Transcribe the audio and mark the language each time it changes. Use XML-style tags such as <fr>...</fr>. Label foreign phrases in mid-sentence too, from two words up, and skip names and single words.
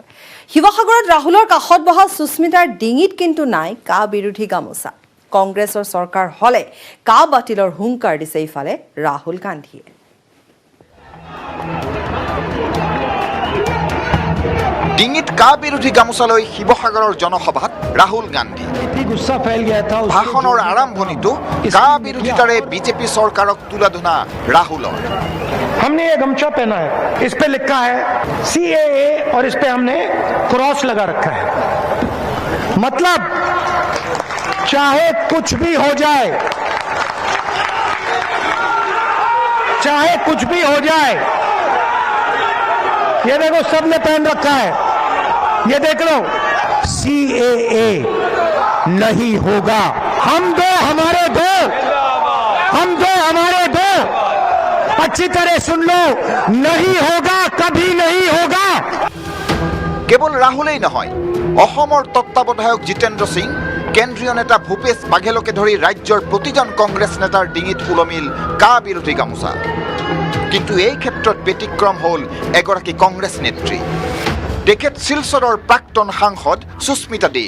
<as>শিৱসাগৰত ৰাহুলৰ কাষত বহা সুস্মিতাৰ ডিঙিত কিন্তু নাই কা বিৰোধী গামোচা। কংগ্ৰেছৰ চৰকাৰ হলে কা বাতিলৰ হুংকাৰ দিছে ইফালে ৰাহুল গান্ধীয়ে। ডিঙিত কা বিৰোধী গামোচা লৈ শিৱসাগৰৰ জনসভাত ৰাহুল গান্ধী।</as> <hi>गुस्सा फैल गया था</hi> <as>ভাষণৰ আৰম্ভণিতো কা বিৰোধিতাৰে বিজেপি চৰকাৰক তুলাধনা ৰাহুলৰ।</as> <hi>हमने ये गमछा पहना है, इस पे लिखा है CAA और इस पे हमने क्रॉस लगा रखा है। मतलब चाहे कुछ भी हो जाए, चाहे कुछ भी हो जाए, ये देखो सबने पहन रखा है, ये देख लो CAA नहीं होगा। हम दो हमारे दो, हम दो हमारे दो, अच्छी तरह सुन लो, नहीं होगा, कभी नहीं होगा।</hi> <as>কেৱল ৰাহুলেই নহয়, অসমৰ তত্ত্বাৱধায়ক জিতেন্দ্ৰ সিং, কেন্দ্ৰীয় নেতা ভূপেশ বাঘেলকে ধৰি ৰাজ্যৰ প্ৰতিজন কংগ্ৰেছ নেতাৰ ডিঙিত উলমিল কা বিৰোধী গামোচা। কিন্তু এই ক্ষেত্ৰত ব্যতিক্ৰম হ'ল এগৰাকী কংগ্ৰেছ নেত্ৰী, তেখেত শিলচৰৰ প্ৰাক্তন সাংসদ সুস্মিতা দেৱ।</as>